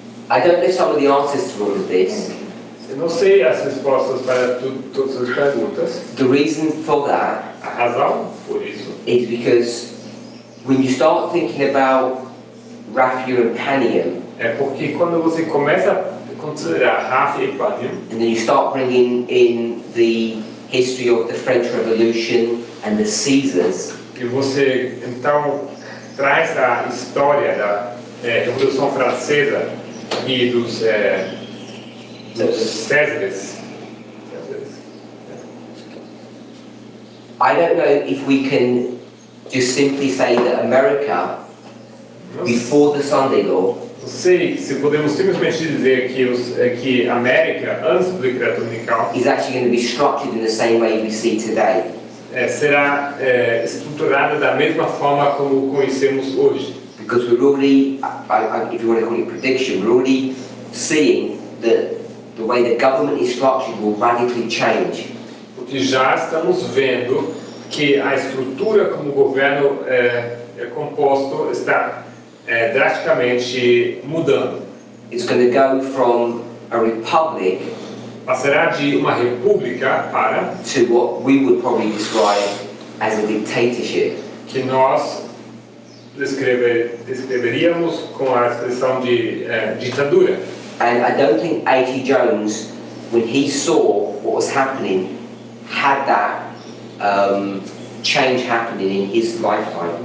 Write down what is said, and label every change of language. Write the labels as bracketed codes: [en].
[en] I don't know some of the answers to all of this. [pt] Eu não sei as respostas para todas as perguntas. [en] The reason for that [pt] A razão por isso [en] is because when you start thinking about raffia and panium, [pt] é porque quando você começa a considerar Rafa e Panium, [en] and then you start bringing in the history of the French Revolution and the Caesars, [pt] e você então traz a história da Revolução Francesa e dos Césares. [en] I don't know if we can just simply say that America, before the Sunday law, [pt] Não sei se podemos simplesmente dizer que a América, antes do decreto dominical, [en] is actually going to be structured in the same way we see today. [pt] será estruturada da mesma forma como conhecemos hoje. [en] Because we're already, if you want to call it prediction, we're already seeing that the way the government is structured will radically change. [pt] Porque já estamos vendo que a estrutura como o governo é composto está drasticamente mudando. [en] It's going to go from a republic [pt] Passará de uma república para [en] to what we would probably describe as a dictatorship. [pt] que nós descreveríamos com a expressão de ditadura. [en] And I don't think A.T. Jones, when he saw what was happening, had that change happening in his lifetime.